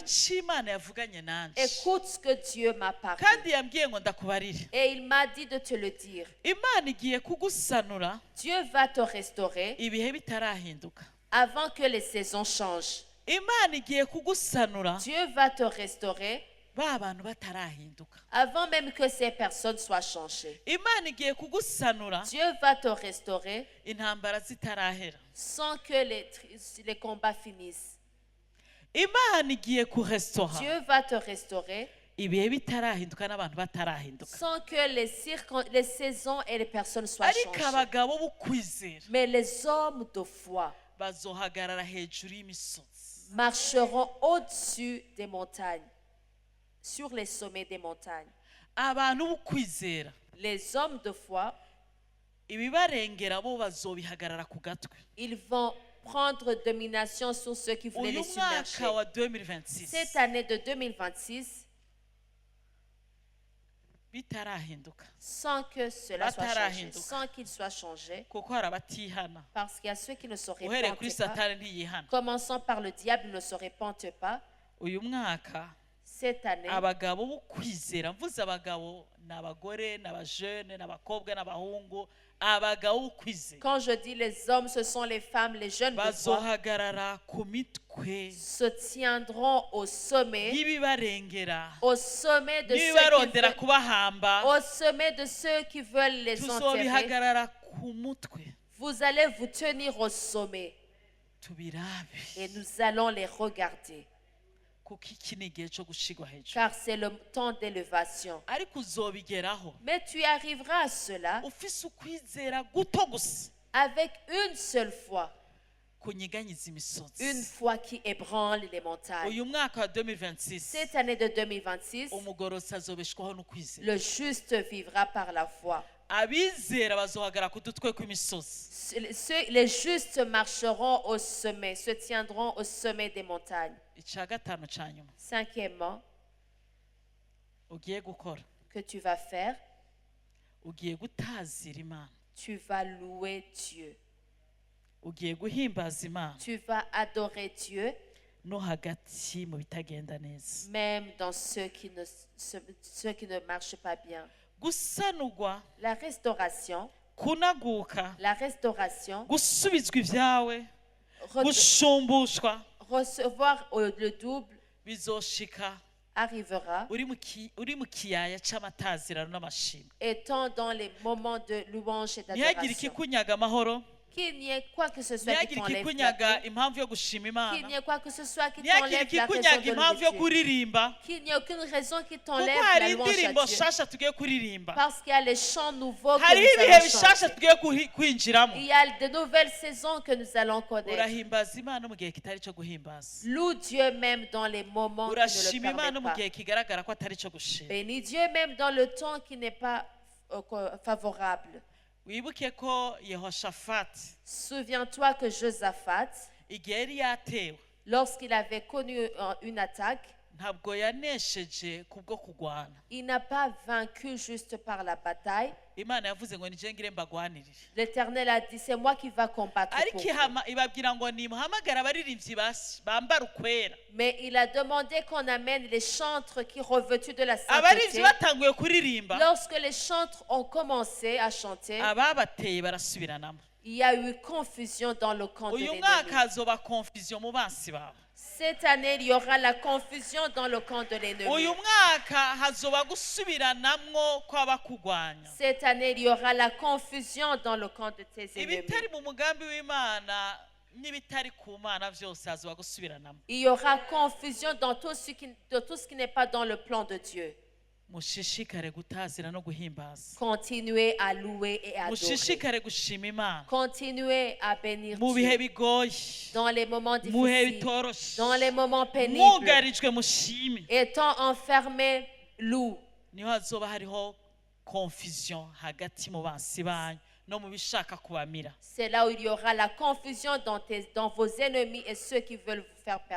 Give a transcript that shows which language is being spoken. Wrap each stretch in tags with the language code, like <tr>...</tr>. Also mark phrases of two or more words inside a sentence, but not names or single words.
<rn>icyo imana yavuganye nanjye</rn> <fr>Écoute ce que Dieu m'a parlé.</fr> <rn>kandi yambwiye ngo ndakubarire.</rn> <fr>Et il m'a dit de te le dire.</fr> <rn>imana igiye kugusanura</rn> <fr>Dieu va te restaurer</fr> <rn>ibihe bitarahinduka.</rn> <fr>avant que les saisons changent.</fr> <rn>imana igiye kugusanura</rn> <fr>Dieu va te restaurer</fr> <rn>ba bantu batarahinduka.</rn> <fr>avant même que ces personnes soient changées.</fr> <rn>imana igiye kugusanura</rn> <fr>Dieu va te restaurer</fr> <rn>intambara zitarahera.</rn> <fr>sans que les combats finissent.</fr> <rn>imana igiye kurestora</rn> <fr>Dieu va te restaurer</fr> <rn>ibihe bitarahinduka n'abantu batarahinduka.</rn> <fr>sans que les saisons et les personnes soient</fr> <rn>ariko</rn> <fr>changées.</fr> <rn>abagabo b'ukwizera</rn> <fr>Mais les hommes de foi</fr> <rn>bazohagarara hejuru y'imisozi.</rn> <fr>marcheront au-dessus des montagnes, sur les sommets des montagnes.</fr> <rn>abantu b'ukwizera</rn> <fr>Les hommes de foi,</fr> <rn>ibibarengera bo bazobihagarara ku gatwe.</rn> <fr>ils vont prendre domination sur ceux qui voulaient</fr> <rn>uyu</rn> <fr>les submerger.</fr> <rn>mwaka wa 2026</rn> <fr>Cette année de 2026,</fr> <rn>bitarahinduka</rn> <fr>sans que cela soit changé,</fr> <rn>Batarahinduka.</rn> <fr>sans qu'il soit changé,</fr> <rn>kuko hari abatihana.</rn> <fr>parce qu'il y a ceux qui ne se</fr> <rn>uhereye kuri</rn> <fr>repentent pas.</fr> <rn>satani ntiyihana.</rn> <fr>Commençons par le diable, il ne se repentent pas.</fr> <rn>uyu mwaka</rn> <fr>Cette année,</fr> <rn>abagabo b'ukwizera, mvuze abagabo ni abagore n'abajene n'abakobwa n'abahungu, abagabo b'ukwizera</rn> <fr>quand je dis les hommes, ce sont les femmes, les jeunes de foi,</fr> <rn>bazohagarara ku mitwe</rn> <fr>se tiendront au sommet de</fr> <rn>n'ibibarondera kubahamba</rn> <fr>au sommet de ceux qui veulent les enterrer.</fr> <rn>tuzobihagarara ku mutwe</rn> <fr>Vous allez vous tenir au sommet</fr> <rn>tubirabe</rn> <fr>et nous allons les regarder,</fr> <rn>kuko iki ni igihe cyo gushigwa hejuru.</rn> <fr>car c'est le temps d'élévation.</fr> <rn>ariko uzobigeraho</rn> <fr>Mais tu arriveras à cela</fr> <rn>ufise ukwizera guto gusa</rn> <fr>avec une seule foi,</fr> <rn>kunyiganyiza</rn> <fr>une</fr> <rn>imisozi.</rn> <fr>foi qui ébranle les montagnes.</fr> <rn>uyu mwaka wa 2026</rn> <fr>Cette année de 2026,</fr> <rn>umugororotsi azobeshwaho no kwizera.</rn> <fr>le juste vivra par la foi.</fr> <rn>abizera bazohagarara ku dutwe kw'imisozi.</rn> <fr>Les justes marcheront au sommet, se tiendront au sommet des montagnes.</fr> <rn>icya gatanu cya nyuma</rn> <fr>Cinquièmement,</fr> <rn>ugiye gukora,</rn> <fr>que tu vas faire,</fr> <rn>ugiye gutazira imana,</rn> <fr>tu vas louer Dieu.</fr> <rn>ugiye guhimbaza imana</rn> <fr>Tu vas adorer Dieu,</fr> <rn>no hagati mu bitagenda neza.</rn> <fr>même dans ceux qui ne marchent pas bien.</fr> <rn>gusanurwa,</rn> <fr>La restauration,</fr> <rn>kunaguka, gusubizwa ibyawe, gushumbushwa</rn> <fr>recevoir le double</fr> <rn>bizoshika</rn> <fr>arrivera,</fr> <rn>uri mu kiyaya cy'amatazirano n'amashimwe.</rn> <fr>étant dans les moments de louange et</fr> <rn>ntihagire</rn> <fr>d'adoration.</fr> <rn>ikikunyaga amahoro,</rn> <fr>Qu'il n'y ait quoi que ce soit qui</fr> <rn>ntihagire</rn> <fr>t'enlève la</fr> <rn>ikikunyaga</rn> <fr>paix,</fr> <rn>impamvu yo gushima</rn> <fr>qu'il</fr> <rn>imana,</rn> <fr>n'y ait quoi que ce soit qui</fr> <rn>ntihagire</rn> <fr>t'enlève la raison</fr> <rn>ikikunyaga</rn> <fr>de</fr> <rn>impamvu yo</rn> <fr>louer Dieu,</fr> <rn>kuririmba,</rn> <fr>qu'il n'y ait aucune raison qui</fr> <rn>kuko</rn> <fr>t'enlève</fr> <rn>hari</rn> <fr>la louange</fr> <rn>indirimbo</rn> <fr>à Dieu,</fr> <rn>nshasha tugiye kuririmba,</rn> <fr>parce qu'il y a les chants nouveaux que</fr> <rn>hariho</rn> <fr>nous</fr> <rn>ibihe</rn> <fr>allons</fr> <rn>bishasha</rn> <fr>chanter.</fr> <rn>tugiye kwinjiramo.</rn> <fr>Il y a de nouvelles saisons que nous allons connaître.</fr> <rn>urahimbaza imana mu gihe kitari cyo guhimbaza,</rn> <fr>Loue Dieu même dans les moments qui ne</fr> <rn>urashima</rn> <fr>le</fr> <rn>imana</rn> <fr>permettent</fr> <rn>mu</rn> <fr>pas.</fr> <rn>gihe kigaragara ko atari cyo gushima.</rn> <fr>Bénis Dieu même dans le temps qui n'est pas favorable.</fr> <rn>wibuke ko yehoshafati</rn> <fr>Souviens-toi que Josaphat,</fr> <rn>igihe yari yatewe</rn> <fr>lorsqu'il avait connu une attaque,</fr> <rn>ntabwo yanesheje kubwo kurwana.</rn> <fr>il n'a pas vaincu juste par la bataille.</fr> <rn>imana yavuze ngo nije ngire mbagwanirire,</rn> <fr>L'Éternel a dit, c'est moi qui va combattre pour</fr> <rn>ariko</rn> <fr>vous.</fr> <rn>ibabwira ngo nimuhamagare abaririmbyi bambara ukwera.</rn> <fr>Mais il a demandé qu'on amène les chantres qui revêtus de la</fr> <rn>abaririmbyi</rn> <fr>sainteté.</fr> <rn>batanguye kuririmba,</rn> <fr>Lorsque les chantres ont commencé à chanter,</fr> <rn>ababateye barasubiranamo.</rn> <fr>il y a eu confusion dans le camp de</fr> <rn>uyu</rn> <fr>l'ennemi.</fr> <rn>mwaka hazoba confusion mu bansi bawe.</rn> <fr>Cette année, il y aura la confusion dans le camp de l'ennemi.</fr> <rn>uyu mwaka hazoba gusubiranamwo kw'abakugwanya.</rn> <fr>Cette année, il y aura la confusion dans le camp de tes ennemis.</fr> <rn>ibitari mu mugambi w'imana n'ibitari ku mana byose hazoba gusubiranamo.</rn> <fr>Il y aura confusion dans tout ce qui n'est pas dans le plan de Dieu.</fr> <rn>mushishikare gutazira no guhimbaza</rn> <fr>Continuez à louer et à adorer.</fr> <rn>mushishikare gushima imana</rn> <fr>Continuez à bénir</fr> <rn>mu bihe</rn> <fr>Dieu</fr> <rn>bigoye</rn> <fr>dans les moments</fr> <rn>mu bihe</rn> <fr>difficiles,</fr> <rn>bitoroshe</rn> <fr>dans les moments pénibles.</fr> <rn>mwugarijwe mushime</rn> <fr>Étant enfermé, loue.</fr> <rn>niho hazoba hariho confusion hagati mu bansi banyu no mu bishaka kubamira</rn> <fr>C'est là où il y aura la confusion dans vos ennemis et ceux qui veulent vous faire périr.</fr>